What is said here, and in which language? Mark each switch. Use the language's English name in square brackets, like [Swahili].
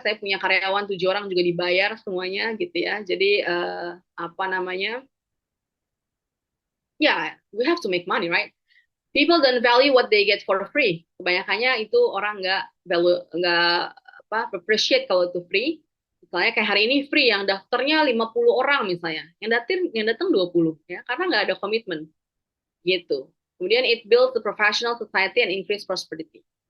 [Indonesian] Saya punya karyawan 7 orang juga dibayar semuanya gitu ya. Jadi apa namanya? [English] Ya, we have to make money, right? People don't value what they get for free. [Indonesian] Kebanyakannya itu orang nggak appreciate kalau itu free. Misalnya kayak hari ini free, yang daftarnya 50 orang misalnya, yang datang 20 ya, karena nggak ada komitmen gitu. [English] Kemudian it builds the professional society and increase prosperity.